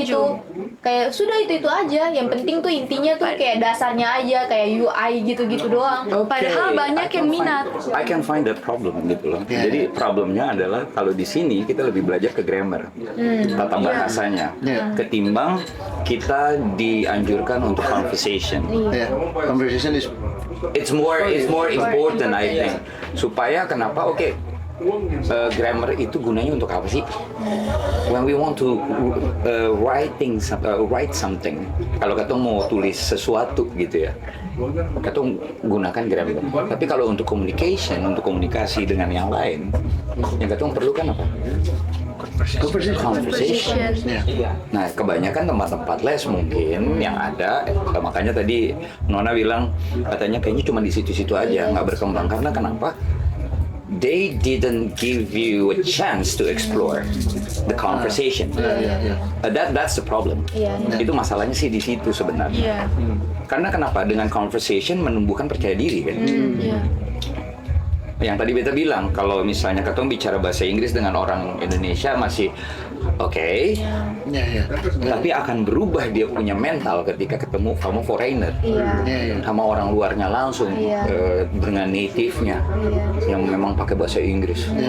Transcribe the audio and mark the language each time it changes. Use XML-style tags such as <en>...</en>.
<id>gitu. Kayak sudah itu aja. Yang penting tuh intinya tuh kayak dasarnya aja kayak UI gitu-gitu doang. Padahal banyak yang minat.</id> <en>I can find that problem</en> <id>gitu loh. Jadi problemnya adalah kalau di sini kita lebih belajar ke grammar, tata bahasanya, ketimbang kita dianjurkan untuk conversation.</id> <en>Ya, conversation is It's more important I think.</en> <id>Supaya kenapa? Oke. Grammar itu gunanya untuk apa sih?</id> <en>When we want to write something,</en> <id>kalau kita mau tulis sesuatu gitu ya, kita gunakan grammar. Tapi kalau untuk communication, untuk komunikasi dengan yang lain, yang kita perlukan apa? Conversation. Nah, kebanyakan tempat-tempat les mungkin yang ada, makanya tadi Nona bilang katanya kayaknya cuma di situ-situ aja, nggak berkembang. Karena kenapa?</id> <en>They didn't give you a chance to explore the conversation. That's the problem.</en> <id>Itu masalahnya sih di situ sebenarnya. Karena kenapa? Dengan conversation menumbuhkan percaya diri kan. Yang tadi Beta bilang, kalau misalnya ketemu bicara bahasa Inggris dengan orang Indonesia masih oke, tapi akan berubah dia punya mental ketika ketemu kamu foreigner, sama orang luarnya langsung, dengan native-nya, yang memang pakai bahasa Inggris.</id>